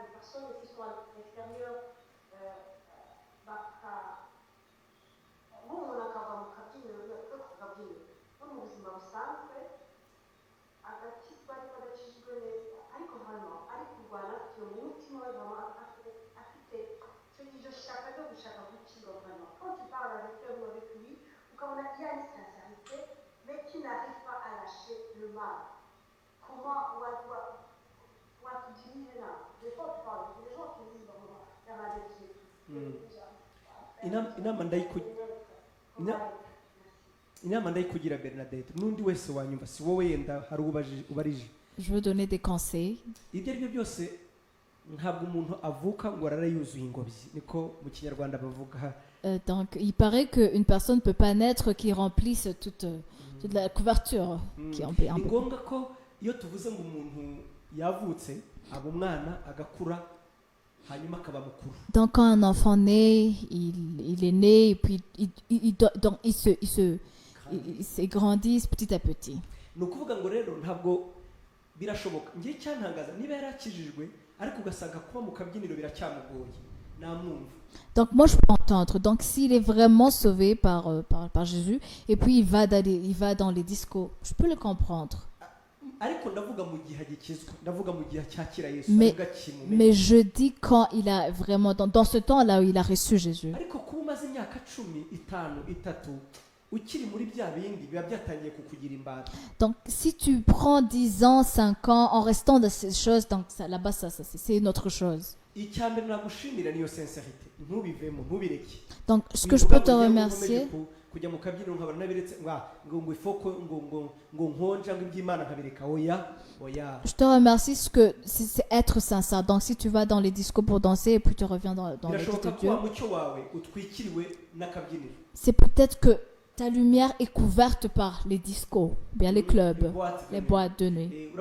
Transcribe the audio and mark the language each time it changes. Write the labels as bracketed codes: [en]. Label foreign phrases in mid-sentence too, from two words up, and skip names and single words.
[fr] personnes qui sont à l'extérieur [rw] nk'umuntu akava mu kabyiniro ku kabyiniro no mu buzima busanzwe agakizwa ariko adakijijwe neza ariko hano ari kurwana afite mu mutima we afite iryo shaka ryo gushaka gukizwa hano [fr] quand tu parles avec lui ukabona il y a une sincérité mais qui n'arrive pas à lâcher le mal comment watudirize là des fois tu parles des gens qui disent dans la [rw] inama ndayikugira Bernadette n'undi wese wanyumva si wowe yenda hari ubarije. [fr] Je veux donner des conseils. [rw] Ibyo aribyo byose ntabwo umuntu avuka ngo arare yuzuye ingobyi niko mu kinyarwanda bavuga. [fr] Donc, il paraît qu'une personne ne peut pas naître qui remplisse toute la couverture. Qui est un peu... [rw] Ni ngombwa ko iyo tuvuze ngo umuntu yavutse aba umwana agakura hanyuma akaba mukuru. [fr] Donc, quand un enfant naît, il est né et puis il se grandit petit à petit. [rw] Ni ukuvuga ngo rero ntabwo birashoboka ngiye cyantangaza niba yarakijijwe ariko ugasanga kuba mu kabyiniro biracyamugoye namwumva. [fr] Donc moi je peux entendre. Donc s'il est vraiment sauvé par Jésus et puis il va dans les discos, je peux le comprendre. [rw] Ariko ndavuga mu gihe agikizwa ndavuga mu gihe cyakira Yesu [fr] mais je dis quand il a vraiment dans ce temps-là où il a reçu Jésus. [rw] Ariko kuba umaze imyaka 13 ukiri muri bya bindi biba byatangiye kukugira imbata. [fr] Donc si tu prends 10 ans, 5 ans en restant dans ces choses, donc ça, là-bas ça c'est une autre chose. [rw] Icyambere nagushimira niyo sincerité ntubivemo ntubireke. [fr] Donc ce que je peux te remercier [rw] kujya mu kabyiniro nkabara nabiretse ngo ifoko ngo nkonja ngo iby'Imana nkabireka oya. [fr] Je te remercie ce que c'est être sincère. Donc si tu vas dans les discos pour danser et puis tu reviens dans l'église de Dieu. C'est peut-être que ta lumière est couverte par les discos, bien les clubs, les boîtes de nuit.